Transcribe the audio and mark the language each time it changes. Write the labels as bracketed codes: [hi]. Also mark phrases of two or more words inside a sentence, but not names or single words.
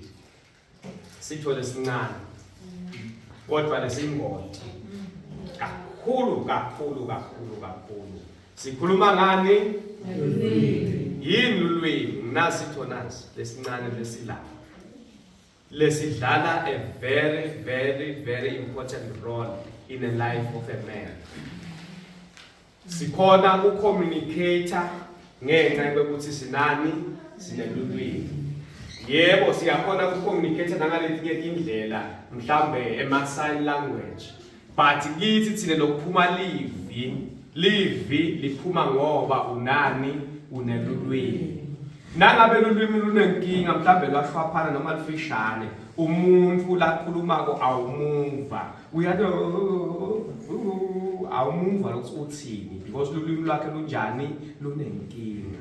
[ss] Sithole sincane kodwa lesingoti kakhulu. Sikhuluma ngani? Yini ulwimi? Nasitho nasi lesincane lesila. Lesidlala [en] a very important role in the life of a man. [ss] Sikhona ucommunicator ngenxa yokuthi sinani sinelulwimi. Yebo siyakhona ukucommunicate nangaletinye indlela mhlambe ema- [en] sign language. [ss] But kithi thina lokuphuma livi liphuma ngoba unani unelulwimi. Nangabe lulwimi lunenkinga mhlambe lwashwaphana noma lufishane umuntu lakhulumako awumuva. Awumuva ukuthi uthini because lulwimi lwakhe lunjani lunenkinga.